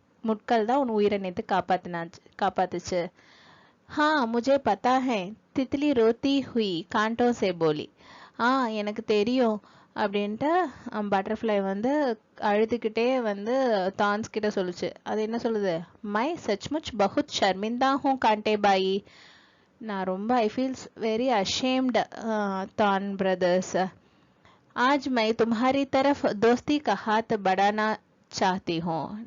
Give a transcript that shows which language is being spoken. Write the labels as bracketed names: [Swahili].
[Tamil] முட்கள் தான் உன் உயிரை நேற்று காப்பாத்துச்சு. [Hindi] हाँ मुझे पता है, तितली रोती हुई कांटों से बोली. [Tamil] எனக்கு தெரியும் அப்படின்ட்டு பட்டர்ஃப்ளை வந்து அழுதுகிட்டே வந்து தான்ஸ் கிட்ட சொல்லுச்சு. அது என்ன சொல்லுது? [Hindi] மை சச்முச் பகுத் ஷர்மிந்தா ஹூ காண்டே பாயி. [Tamil] நான் ரொம்ப [English] I feels very ashamed [Hindi] தான் பிரதர்ஸ். आज मैं तुम्हारी तरफ दोस्ती का हाथ बढ़ाना चाहती हूँ.